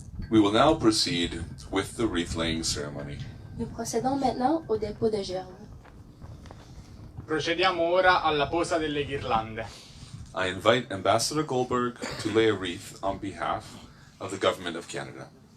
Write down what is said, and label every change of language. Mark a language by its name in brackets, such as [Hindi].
[English] We will now proceed with the wreath-laying ceremony. [French] Nous procédons maintenant au dépôt de germes. [Italian] Procediamo ora alla posa delle ghirlande. [English] I invite Ambassador Golberg to lay a wreath on behalf of the Government of Canada.